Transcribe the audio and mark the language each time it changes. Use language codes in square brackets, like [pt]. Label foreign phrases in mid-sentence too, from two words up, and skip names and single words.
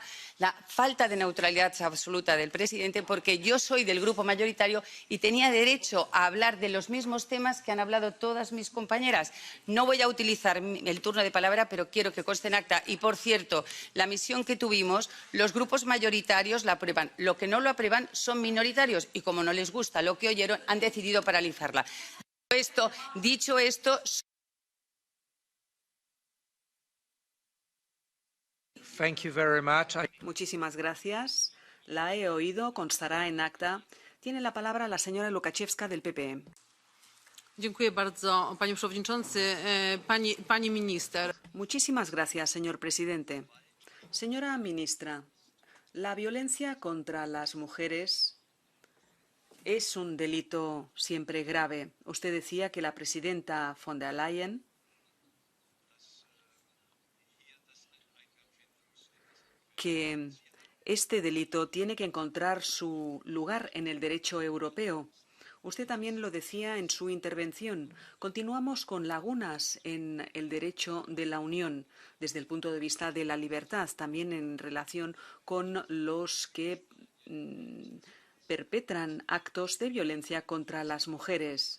[es] La falta de neutralidad absoluta del presidente, porque yo soy del grupo mayoritario y tenía derecho a hablar de los mismos temas que han hablado todas mis compañeras. No voy a utilizar el turno de palabra, pero quiero que conste en acta. Y, por cierto, la misión que tuvimos, los grupos mayoritarios la aprueban. Lo que no lo aprueban son minoritarios y, como no les gusta lo que oyeron, han decidido paralizarla. Dicho esto, [en] Thank you very much. [es] Muchísimas gracias. La he oído, constará en acta. Tiene la palabra la señora Łukacijewska del PPE. [pl] Dziękuję bardzo, panie przewodniczący. Pani minister. [es] Muchísimas gracias, señor presidente. Señora ministra, la violencia contra las mujeres es un delito siempre grave. Usted decía que la presidenta von der Leyen que este delito tiene que encontrar su lugar en el derecho europeo. Usted también lo decía en su intervención. Continuamos con lagunas en el derecho de la Unión desde el punto de vista de la libertad, también en relación con los que perpetran actos de violencia contra las mujeres.